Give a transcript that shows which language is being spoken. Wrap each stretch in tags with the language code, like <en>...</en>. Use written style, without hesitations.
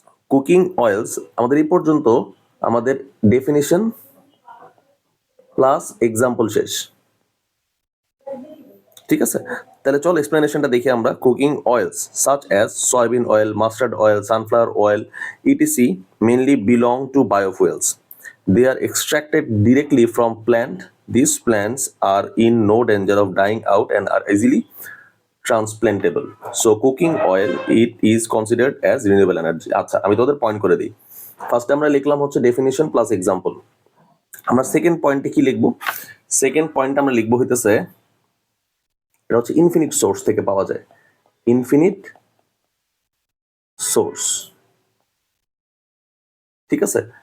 <bn>Cooking oils আমাদের এই পর্যন্ত আমাদের ডেফিনিশন প্লাস এক্সাম্পল শেষ। ঠিক আছে, তাহলে চল এক্সপ্লেনেশনটা দেখি আমরা।</bn> <en>Cooking oils such as soybean oil, mustard oil, sunflower oil ETC mainly belong to biofuels. They are extracted directly from plant. These plants are in no danger of dying out and are easily transplantable. So cooking oil it is considered as renewable energy.</en> <bn>আচ্ছা, আমি তোদের point করে দিই। First আমরা লিখলাম হচ্ছে definition plus example. আমরা second পয়েন্টে কি লিখবো? সেকেন্ড পয়েন্ট আমরা লিখবো হইতেছে এটা হচ্ছে ইনফিনিট সোর্স থেকে পাওয়া যায়। ইনফিনিট সোর্স, ঠিক আছে।</bn>